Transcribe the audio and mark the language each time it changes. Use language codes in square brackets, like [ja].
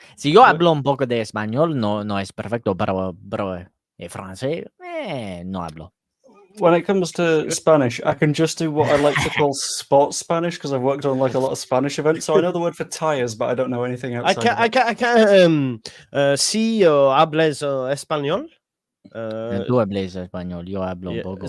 [es] Si yo hablo un poco de español, no es perfecto, pero francés, no hablo. [en] When it comes to Spanish, I can just do what I like to call sports Spanish because I've worked on like a lot of Spanish events. So I know the word for tires, but I don't know anything outside. I can't. [es] Si hables español. Tú hablas español, yo hablo un poco.